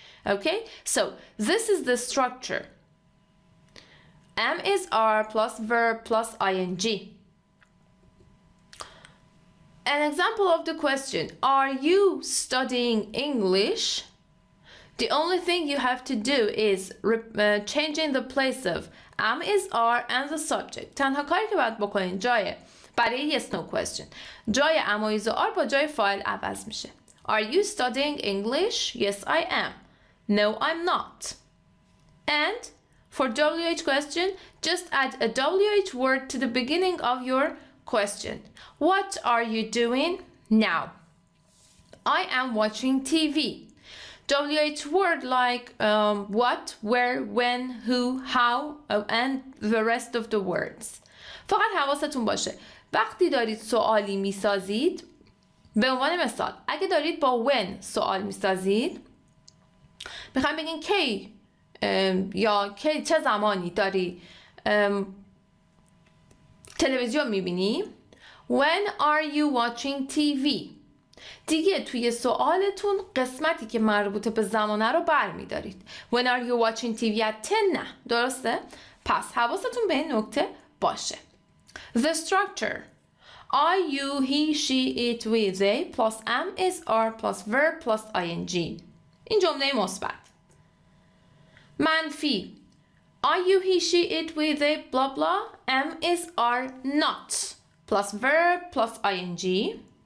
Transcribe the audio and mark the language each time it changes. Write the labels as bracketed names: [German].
[English] Okay, so this is the structure. Am is are plus verb plus ing. An example of the question, are you studying English? The only thing you have to do is changing the place of am is are and the subject. [Persian] تنها کاری که باید بکنین برای yes no question جای am و is و are با جای فاعل عوض میشه. [English] Are you studying English? Yes, I am. No, I'm not. And for WH question, just add a WH word to the beginning of your question. What are you doing now? I am watching TV. WH word like what, where, when, who, how, and the rest of the words. [Persian] فقط حواستون باشه وقتی دارید سوالی میسازید، به عنوان مثال اگه دارید با when سوال میسازید، میخوایم بگین کی یا کی چه زمانی داری تلویزیون میبینی. [English] When are you watching TV؟ [Persian] دیگه توی سوالتون قسمتی که مربوط به زمانه رو برمیدارید. [English] When are you watching TV at 10؟ [Persian] نه، درسته؟ پس حواستون به این نکته باشه. [English] The structure. I, you, he, she, it, we, they plus am is are plus verb plus ing. [Persian] این جمله مثبت. منفی. [English] I, you, he, she, it, we, they, blah blah. Am is are not plus verb plus ing.